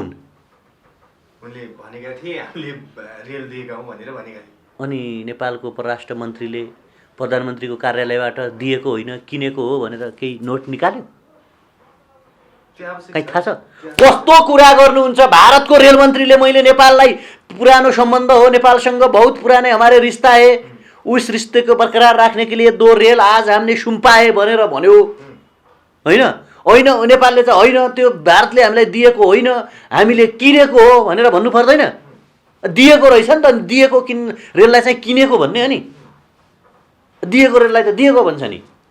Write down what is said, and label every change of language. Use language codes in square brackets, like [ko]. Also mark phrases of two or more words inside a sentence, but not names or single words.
[ne] उनले भनेका थिए हामीले रेल दिएका हौँ भनेर भनेका थिए। अनि नेपालको परराष्ट्र मन्त्रीले प्रधानमन्त्रीको कार्यालयबाट दिएको होइन किनेको हो भनेर केही नोट निकाल्यो? कहीँ थाहा छ? कस्तो कुरा गर्नुहुन्छ? भारतको रेल मन्त्रीले मैले नेपाललाई पुरानो सम्बन्ध हो, नेपालसँग [hi] बहुत पुराने हमारे रिश्ता है, उस रिश्ते को बरकरार राख्ने के लिए [ne] 2 रेल आज हामीले सुम्पाए भनेर भन्यो, होइन? होइन, नेपालले चाहिँ होइन त्यो भारतले हामीलाई दिएको होइन, हामीले किनेको हो भनेर भन्नु पर्दैन? दिएको रहेछ नि त, दिएको रेललाई चाहिँ किनेको भन्ने हो नि, दिएको रेललाई त दिएको भन्छ नि।